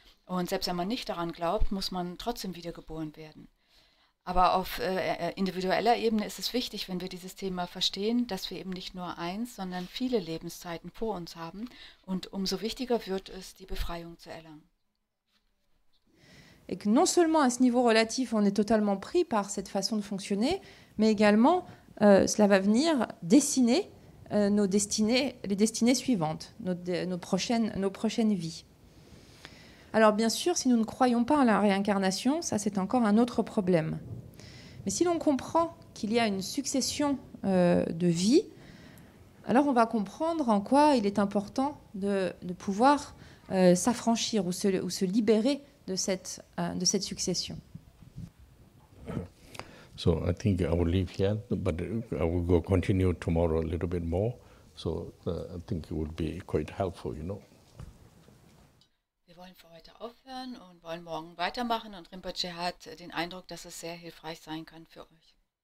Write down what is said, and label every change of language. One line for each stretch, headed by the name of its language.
German: Und selbst wenn man nicht daran glaubt, muss man trotzdem wiedergeboren werden. Aber auf individueller Ebene ist es wichtig, wenn wir dieses Thema verstehen, dass wir eben nicht nur eins, sondern viele Lebenszeiten vor uns haben. Und umso wichtiger wird es, die Befreiung zu erlangen.
French: Et que non seulement à ce niveau relatif, on est totalement pris par cette façon de fonctionner, mais également cela va venir dessiner nos destinées, les destinées suivantes, nos prochaines vies. Alors bien sûr, si nous ne croyons pas à la réincarnation, ça c'est encore un autre problème. Mais si l'on comprend qu'il y a une succession de vies, alors on va comprendre en quoi il est important de pouvoir s'affranchir ou se libérer de cette succession.
English: So I think I will leave here, but I will continue tomorrow a little bit more. So I think it would be quite helpful, you know.
German: Wir wollen für heute aufhören und wollen morgen weitermachen. Und Rinpoche hat den Eindruck, dass es sehr hilfreich sein kann für euch.